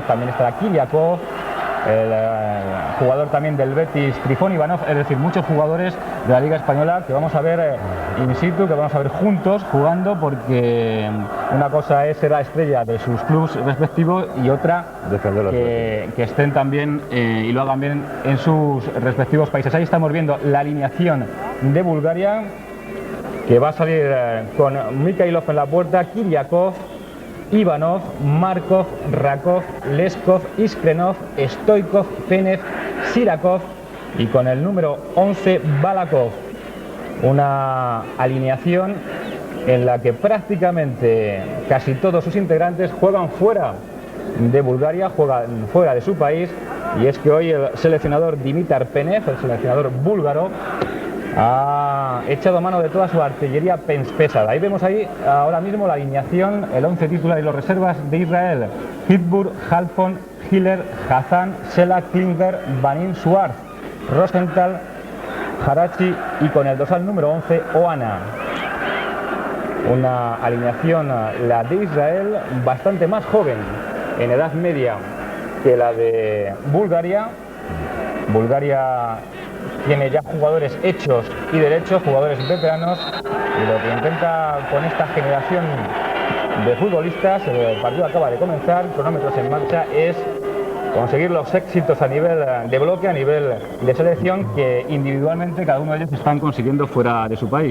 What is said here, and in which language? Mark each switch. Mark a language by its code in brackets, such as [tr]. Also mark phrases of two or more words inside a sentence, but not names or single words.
[es] También estará Kyriakov, el jugador también del Betis, Trifón Ivanov, es decir, muchos jugadores de la Liga Española que vamos a ver [la] in situ, [es] que vamos a ver juntos jugando, porque una cosa es ser la estrella de sus clubes respectivos y otra que estén también y lo hagan bien en sus respectivos países. Ahí estamos viendo la alineación de Bulgaria, que va a salir con Mikhailov en la puerta, Kyriakov, Ivanov, Markov, Rakov, Leskov, Iskrenov, Stoichkov, Penev, Sirakov y con el número 11 Balakov. Una alineación en la que prácticamente casi todos sus integrantes juegan fuera de Bulgaria, juegan fuera de su país, y es que hoy el seleccionador Dimitar Penev, el seleccionador búlgaro, ha echado mano de toda su artillería pesada. Ahí vemos ahora mismo la alineación, el 11 titular y los reservas de Israel: Hitbur, Halfon, Hiller, Hassan, Sela, Klimber, Banin, Suarz, Rosenthal, Harachi y con el dorsal número 11, Oana. Una alineación, la de Israel, bastante más joven en edad media que la de Bulgaria. Bulgaria tiene ya jugadores hechos y derechos, jugadores veteranos, y lo que intenta con esta generación de futbolistas, el partido acaba de comenzar, cronómetros en marcha, es conseguir los éxitos a nivel de bloque, a nivel de selección, que individualmente cada uno de ellos están consiguiendo fuera de su país.